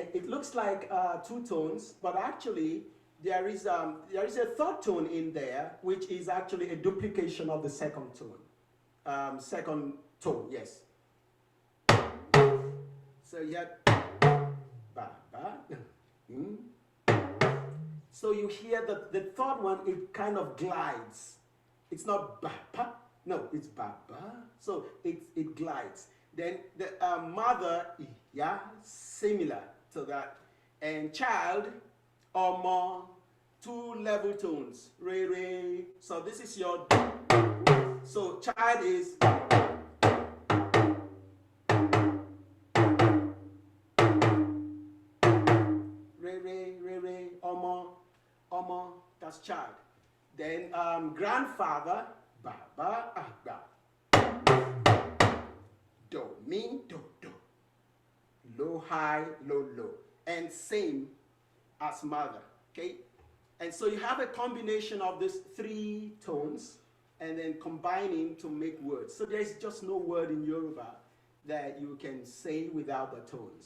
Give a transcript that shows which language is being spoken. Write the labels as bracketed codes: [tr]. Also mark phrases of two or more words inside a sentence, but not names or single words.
[en] It looks like 2 tones, but actually there is a 3rd tone in there, which is actually a duplication of the 2nd tone. 2nd tone, yes. So you have ba ba. So you hear the 3rd one. It kind of glides. It's not ba ba. No, it's ba ba. So it glides. Then the mother, yeah, similar to that, and child, or more, 2 level tones, re re. So this is your. So child is. Re re re re, omo, that's child. Then grandfather, [yo] baba, agba. Do, mi, do, do. [en] Low, high, low, low. And same as mother, okay? And so you have a combination of these 3 tones and then combining to make words. So there's just no word in Yoruba that you can say without the tones.